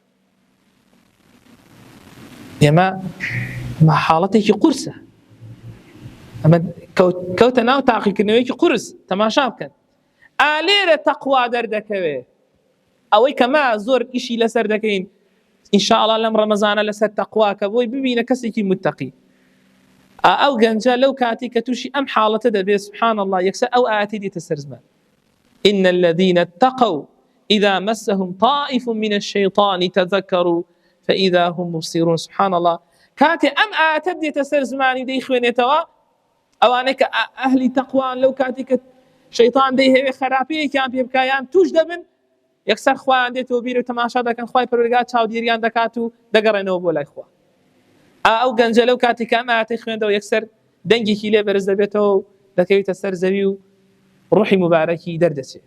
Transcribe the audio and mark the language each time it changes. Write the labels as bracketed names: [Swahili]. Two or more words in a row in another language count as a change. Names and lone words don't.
[Central Kurdish] ئێمە حاڵەتێکی قورسە ئەمە کەوتە ناو تاقیکردنەوەیەکی قورس تەماشا بکەن. ئالێرە تەقوا دەردەکەوێ ئەوەی کەما زۆر ئیشی لەسەر دەکەین ئینشاءالله لەم ڕەمەزانە لەسەر تەقواکە بۆی ببینە کەسێکی متەقی. ئەو گەنجە لەو کاتی کە تووشی ئەم حاڵەتە دەبێت [Arabic] سبحان الله [Central Kurdish] یەکسەر ئەو ئاەتی دێتە سەر زمان [Arabic] إن الذين اتقوا إذا مسهم طائف من الشيطان تذكروا فإذا هم مبصرون. سبحان الله [Central Kurdish] كاتي أم آتت دێتە سەر زمانی دەیخوێنێتەوە ئەوانەی کە ئەهلی تەقوان لەو کاتی کە شەیطان دەیهەوێ خراپەیەکیان پێ بکایان توش دەبن یەکسەر خوایان دێتەوە بیر و تەماشا دەکەن خوای پەروەردگار چاودێریان دەکات و دەگەڕێنەوە بۆ لای خوا. ئەو گەنجە لەو کاتی کە ئەم ئاەتەی خوێندەوە یەکسەر دەنگێکی لێ بەرز دەبێتەوە و دەکەوێتە سەر زەوی و ڕوحی مبارەکی دەردەچێت.